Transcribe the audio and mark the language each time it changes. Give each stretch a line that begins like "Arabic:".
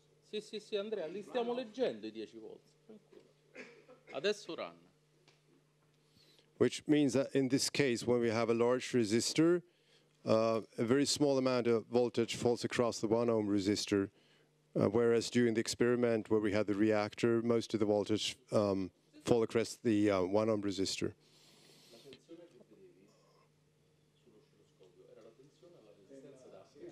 Italian: Sì, Andrea, li stiamo leggendo i 10 volt. Tranquillo. Adesso run.
English: Which means that in this case, when we have a large resistor, a very small amount of voltage falls across the 1 ohm resistor, whereas during the experiment where we had the reactor, most of the voltage fall across the 1 ohm resistor.
Italian: La tensione che vedevi sull'oscilloscopio era la tensione alla resistenza da